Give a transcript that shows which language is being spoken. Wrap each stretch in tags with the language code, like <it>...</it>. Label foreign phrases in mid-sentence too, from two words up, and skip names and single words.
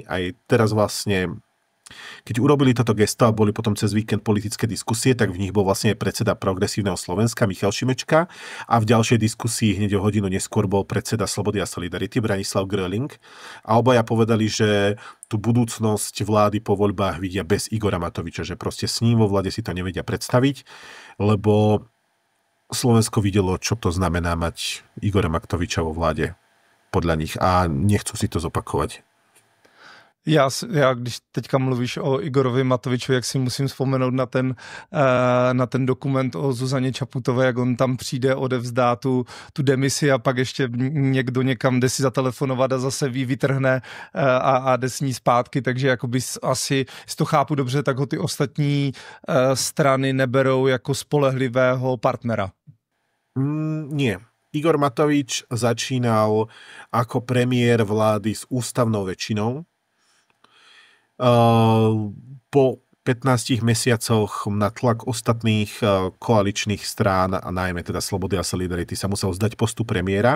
<sk>Aj teraz vlastne, keď urobili toto gesto a boli potom cez víkend politické diskusie, tak v nich bol vlastne predseda Progresívneho Slovenska Michal Šimečka a v ďalšej diskusii hneď o hodinu neskôr bol predseda Slobody a Solidarity Branislav Gröling a obaja povedali, že tú budúcnosť vlády po voľbách vidia bez Igora Matoviča, že proste s ním vo vláde si to nevedia predstaviť, lebo Slovensko videlo, čo to znamená mať Igora Matoviča vo vláde podľa nich a nechcú si to zopakovať.</sk> <cs>Já, když teďka mluvíš o Igorovi Matovičovi, jak si musím vzpomenout na ten dokument o Zuzaně Čaputové, jak on tam přijde, odevzdá tu demisi a pak ještě někdo někam jde si zatelefonovat a zase vytrhne a jde s ní zpátky, takže jakoby asi, jestli to chápu dobře, tak ho ty ostatní strany neberou jako spolehlivého partnera.</cs> <sk>Nie. Igor Matovič začínal ako premiér vlády s ústavnou väčšinou. Po 15 mesiacoch na tlak ostatných koaličných strán a najmä teda Slobody a Solidarity sa musel zdať postup premiéra.</sk>